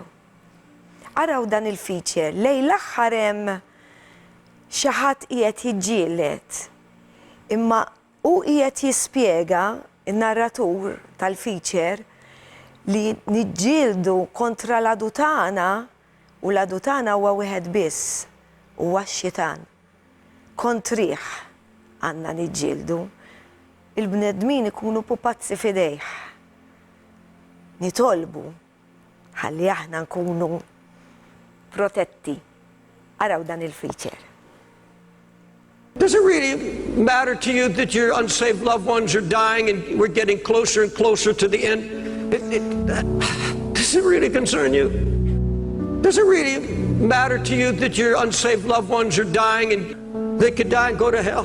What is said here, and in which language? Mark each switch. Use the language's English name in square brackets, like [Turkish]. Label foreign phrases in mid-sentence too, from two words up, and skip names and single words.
[Maltese] Araw dan il-feature, lejn l-aħħar hemm xi ħadd qiegħed jiġġieled, imma hu qiegħed jispjega in-narratur tal-feature li niġġieldu kontra l-adutana u l-adutana huwa wieħed biss, huwa x-xitan. Kontrih għandna niġġieldu, il-bnedmin ikunu pupazzi fidejh. Nitolbu ħalli aħna nkunu protetti. Araw dan il-feature. [English] Does it really matter to you that your unsaved loved ones are dying and we're getting closer and closer to the end? Does it really concern you? Does it really matter to you that your unsaved loved ones are dying and they could die and go to hell?